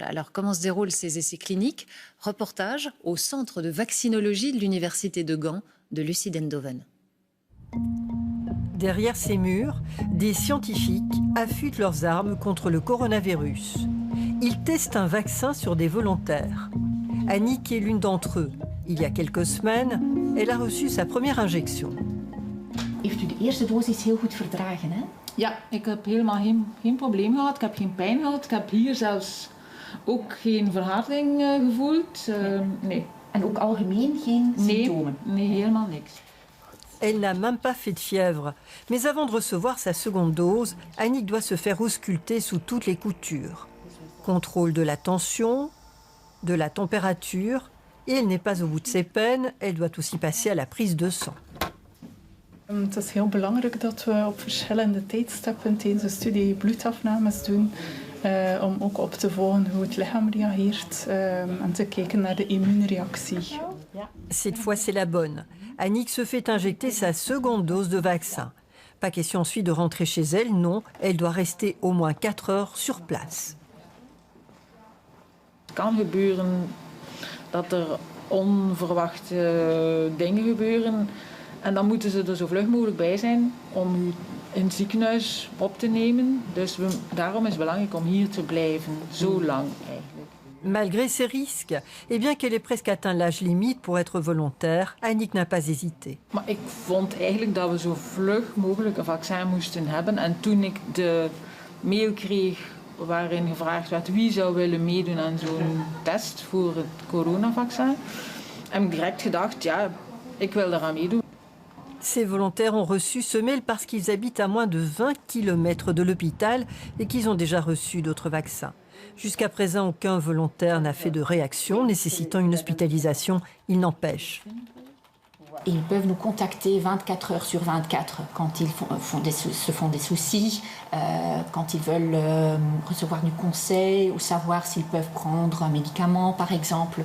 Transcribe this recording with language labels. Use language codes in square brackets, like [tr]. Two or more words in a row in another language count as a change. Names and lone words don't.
[fr] Alors, comment se déroulent ces essais cliniques? Reportage au centre de vaccinologie de l'université de Gand de Lucie Dendoven. Derrière ces murs, des scientifiques affûtent leurs armes contre le coronavirus. Ils testent un vaccin sur des volontaires. Annick est l'une d'entre eux. Il y a quelques semaines, elle a reçu sa première injection. [nl] Heeft u de eerste dosis heel goed verdragen, hè? Ja, ik heb helemaal geen probleem gehad. Ik heb geen pijn gehad. Ik heb hier zelfs ook geen verharding gevoeld. Nee. En ook algemeen geen symptomen? Nee, helemaal niks. [fr] Elle n'a même pas fait de fièvre. Mais avant de recevoir sa seconde dose, Annick doit se faire ausculter sous toutes les coutures. Contrôle de la tension, de la température, et elle n'est pas au bout de ses peines, elle doit aussi passer à la prise de sang. [nl] Het is heel belangrijk dat we op verschillende tijdstippen tijdens de studie bloedafnames doen. Om ook op te volgen hoe het lichaam reageert en te kijken naar de immuunreactie. [fr] Cette fois, c'est la bonne. Annick se fait injecter sa seconde dose de vaccin. Pas question ensuite de rentrer chez elle, non. Elle doit rester au moins 4 heures sur place. [nl] Het kan gebeuren dat er onverwachte dingen gebeuren. En dan moeten ze er zo vlug mogelijk bij zijn om u in het ziekenhuis op te nemen. Dus daarom is het belangrijk om hier te blijven, zo lang eigenlijk. [fr] Malgré ces risques, et bien qu'elle ait presque atteint l'âge limite pour être volontaire, Annick n'a pas hésité. [nl] Maar ik vond eigenlijk dat we zo vlug mogelijk een vaccin moesten hebben. En toen ik de mail kreeg waarin gevraagd werd wie zou willen meedoen aan zo'n test voor het coronavaccin, heb ik direct gedacht, ja, ik wil eraan meedoen. [fr] Ces volontaires ont reçu ce mail parce qu'ils habitent à moins de 20 km de l'hôpital et qu'ils ont déjà reçu d'autres vaccins. Jusqu'à présent, aucun volontaire n'a fait de réaction nécessitant une hospitalisation. Il n'empêche. Ils peuvent nous contacter 24 heures sur 24 quand ils se font des soucis, quand ils veulent recevoir du conseil ou savoir s'ils peuvent prendre un médicament, par exemple.